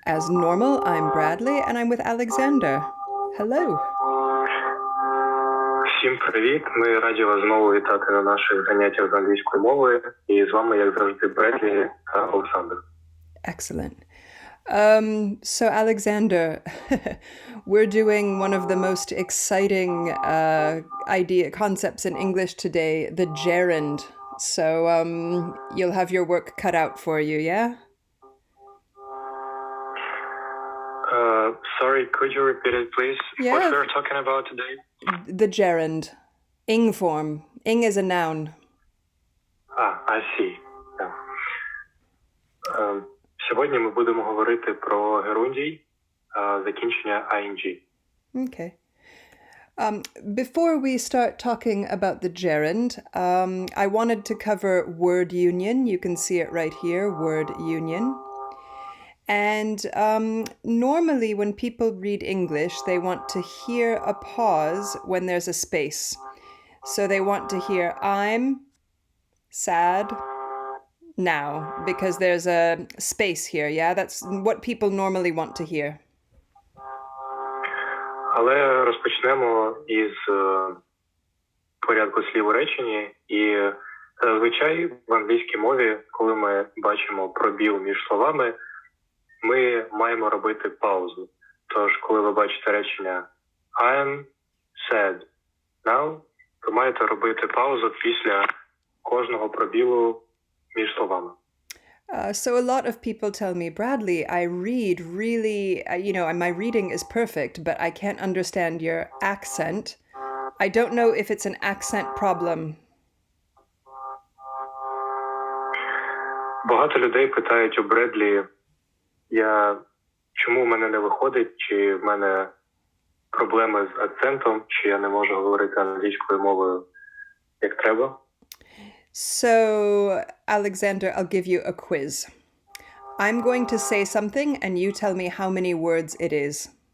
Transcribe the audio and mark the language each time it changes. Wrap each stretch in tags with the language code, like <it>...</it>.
<en>As normal, I'm Bradley and I'm with Alexander. Hello.</en> <uk>Всім привіт! Ми раді вас знову вітати на наших заняттях з англійської мови. І з вами, як завжди, Бредлі та Олександр.</uk> <en>Excellent. So Alexander, we're doing one of the most exciting concepts in English today, the gerund. So you'll have your work cut out for you, yeah? Sorry, could you repeat it, please? Yeah. What we're talking about today? The gerund. Ing form. Ing is a noun. I see. Yeah.</en> <uk>Сьогодні ми будемо говорити про герундій, закінчення ing.</uk> <en>Okay. Before we start talking about the gerund, I wanted to cover word union. You can see it right here, word union. And normally when people read English, they want to hear a pause when there's a space. So they want to hear I'm sad now because there's a space here, yeah? That's what people normally want to hear.</en> <uk>Але розпочнемо із порядку слів у реченні. І зазвичай в англійській мові, коли ми бачимо пробіл між словами, ми маємо робити паузу. Тож, коли ви бачите речення</uk> <en>I'm sad now,</en> <uk>ви маєте робити паузу після кожного пробілу між словами.</uk> <en>So a lot of people tell me, Bradley, I read really, my reading is perfect, but I can't understand your accent. I don't know if it's an accent problem.</en> <uk>Багато людей питають у Бредлі, чому в мене не виходить, чи в мене проблеми з акцентом, чи я не можу говорити англійською мовою як треба.</uk> <en>So, Alexander, I'll give you a quiz. I'm going to say something and you tell me how many words it is.</en>